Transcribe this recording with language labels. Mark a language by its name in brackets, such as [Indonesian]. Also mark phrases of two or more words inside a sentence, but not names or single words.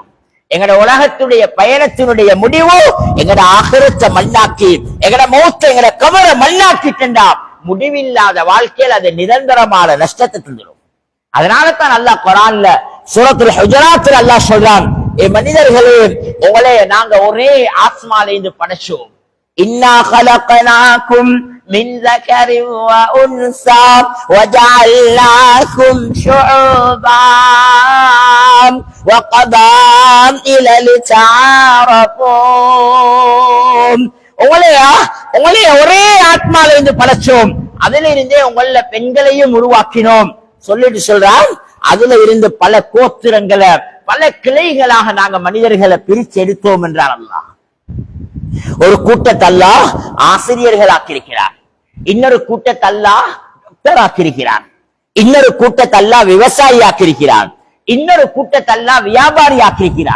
[Tamil] எங்களோட உலகத்துடைய பயணத்தினுடைய முடிவு எங்களோட ஆகிரத்தை மண்ணாக்கி எங்களோட மௌத்தை எங்களோட கபரை மண்ணாக்கிட்டா முடிவில்லாத வாழ்க்கையில் அது நிரந்தரமான நஷ்டத்தை தந்துடும். அதனால தான் அல்லாஹ் குர்ஆன்ல சூரத்துல் ஹுஜராத்ல அல்லாஹ் சொல்றான், மனிதர்களே, உங்களே நாங்க ஒரே ஆத்மால இருந்து படைச்சோம். [Arabic] இன்னா خلقناكم من ذكر وانثى وجعلناكم شعوبا وقبائل لتعارفوا. [Tamil] உங்களே ஒரே ஆத்மால இருந்து படைச்சோம், அதுல இருந்தே உங்கள பெண்களையும் உருவாக்கினோம் சொல்லிட்டு சொல்றான். அதுல இருந்து பல கோத்திரங்களை பல கிளைகளாக நாங்க மனிதர்களை பிரிச்சு எடுத்தோம் என்றார் அல்லாஹ். ஒரு கூட்டத்தை அல்லாஹ் ஆசிரியர்கள் ஆக்கியிருக்கிறார், இன்னொரு கூட்டத்தை அல்லாஹ் டாக்டர் ஆக்கியிருக்கிறார், இன்னொரு கூட்டத்தை அல்லாஹ் விவசாயி ஆக்கியிருக்கிறார், இன்னொரு கூட்டத்தை அல்லாஹ் வியாபாரி ஆக்கியிருக்கிறார்.